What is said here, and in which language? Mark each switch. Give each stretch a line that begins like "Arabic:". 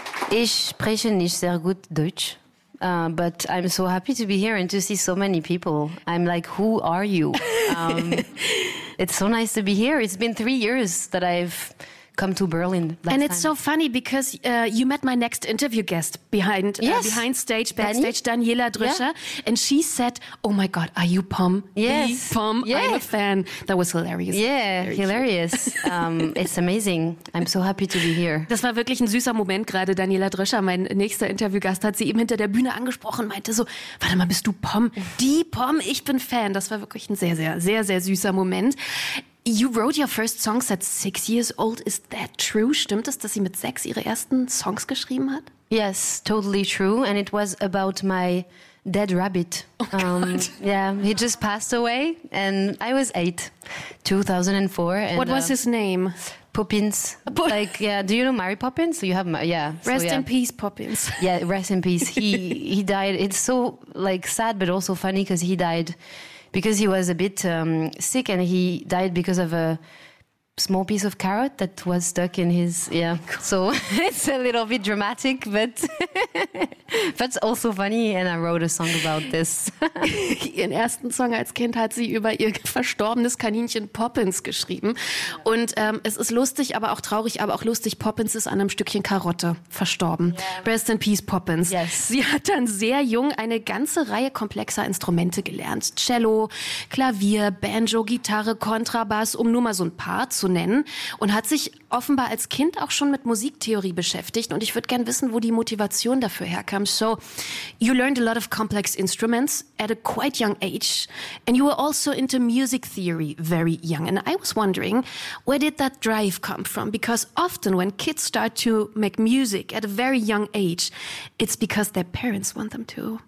German: Ich spreche nicht sehr gut Deutsch.
English: But I'm so happy to be here and to see so many people. I'm like, who are you? It's so nice to be here. It's been 3 years that I've come to Berlin. And it's so funny because you met my next interview guest backstage, Daniela Drüscher. Yeah. And she said, oh my God, are you Pom? Yes. Pom, yes. I'm a fan. That was hilarious. Yeah, very hilarious. It's amazing. I'm so happy to be here.
German: Das war wirklich ein süßer Moment gerade. Daniela Drüscher, mein nächster Interviewgast, hat sie eben hinter der Bühne angesprochen, meinte so, warte mal, bist du Pom? Die Pom, ich bin Fan. Das war wirklich ein sehr, sehr, sehr, sehr süßer Moment.
English: You wrote your first songs at 6 years old. Is that true?
German: Stimmt es, dass sie mit 6 ihre ersten Songs geschrieben hat?
English: Yes, totally true. And it was about my dead rabbit. Oh, God. Yeah, he just passed away. And I was 8, 2004. And, what was his name? Poppins. Like, yeah, do you know Mary Poppins? You have, yeah. Rest yeah. in peace, Poppins. Yeah, rest in peace. He died. It's so, like, sad, but also funny because he died. Because he was a bit sick and he died because of a small piece of carrot that was stuck in his, yeah. So it's a little bit dramatic, but that's also funny and I wrote a song about this.
German: Ihren ersten Song als Kind hat sie über ihr verstorbenes Kaninchen Poppins geschrieben. Und es ist lustig, aber auch traurig, aber auch lustig, Poppins ist an einem Stückchen Karotte verstorben.
English: Yeah. Rest in peace, Poppins. Yes.
German: Sie hat dann sehr jung eine ganze Reihe komplexer Instrumente gelernt. Cello, Klavier, Banjo, Gitarre, Kontrabass, um nur mal so ein paar zu nennen, und hat sich offenbar als Kind auch schon mit Musiktheorie beschäftigt, und ich würde gerne wissen, wo die Motivation dafür herkam.
English: So, you learned a lot of complex instruments at a quite young age and you were also into music theory very young, and I was wondering, where did that drive come from? Because often when kids start to make music at a very young age, it's because their parents want them to.